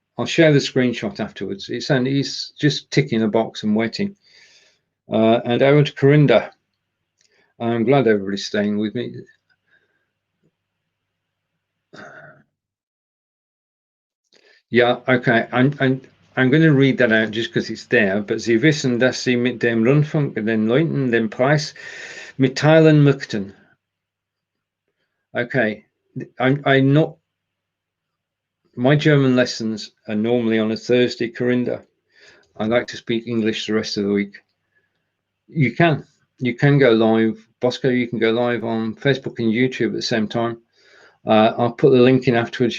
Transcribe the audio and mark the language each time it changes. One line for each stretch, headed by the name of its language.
English: I'll share the screenshot afterwards. He's just ticking a box and waiting. And over to Corinda. I'm glad everybody's staying with me. Yeah, okay. I'm going to read that out just because it's there.
German: But Sie wissen, dass Sie mit dem Rundfunk den Leuten den Preis mitteilen möchten.
English: Okay, I'm not. My German lessons are normally on a Thursday, Corinda. I like to speak English the rest of the week. You can go live, Bosco. You can go live on Facebook and YouTube at the same time. I'll put the link in afterwards.